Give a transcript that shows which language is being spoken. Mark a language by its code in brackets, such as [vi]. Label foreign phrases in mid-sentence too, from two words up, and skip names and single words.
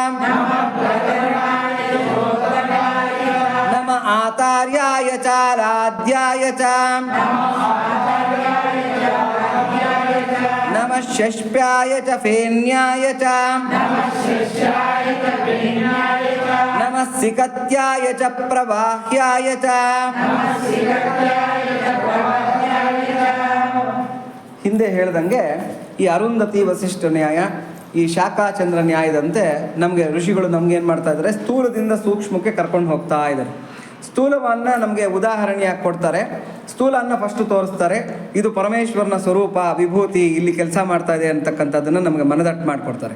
[sa] ನಮಃ ಆತಾರ್ಯಾಯ ಚ ರಾಧ್ಯಾಯ ಚ ನಮಃ ಷಷ್ಪ್ಯಾಯ ಚ ಫೇನ್ಯಾಯ ಚ ನಮಃ ಸಿಕತ್ಯಾಯ ಚ ಪ್ರವಾಹ್ಯಾಯ ಚ [kn] ಹಿಂದೆ ಹೇಳ್ದಂಗೆ ಈ ಅರುಂಧತಿ ವಸಿಷ್ಠ ನ್ಯಾಯ, ಈ ಶಾಖಾಚಂದ್ರ ನ್ಯಾಯದಂತೆ ನಮಗೆ ಋಷಿಗಳು ನಮ್ಗೆ ಏನು ಮಾಡ್ತಾ ಇದ್ದಾರೆ, ಸ್ಥೂಲದಿಂದ ಸೂಕ್ಷ್ಮಕ್ಕೆ ಕರ್ಕೊಂಡು ಹೋಗ್ತಾ ಇದ್ದಾರೆ. ಸ್ಥೂಲವನ್ನು ನಮಗೆ ಉದಾಹರಣೆಯಾಗಿ ಕೊಡ್ತಾರೆ. ಸ್ಥೂಲ ಅನ್ನ ಫಸ್ಟು ತೋರಿಸ್ತಾರೆ, ಇದು ಪರಮೇಶ್ವರನ ಸ್ವರೂಪ, ವಿಭೂತಿ, ಇಲ್ಲಿ ಕೆಲಸ ಮಾಡ್ತಾ ಇದೆ ಅಂತಕ್ಕಂಥದ್ದನ್ನು ನಮಗೆ ಮನದಟ್ಟು ಮಾಡಿಕೊಡ್ತಾರೆ.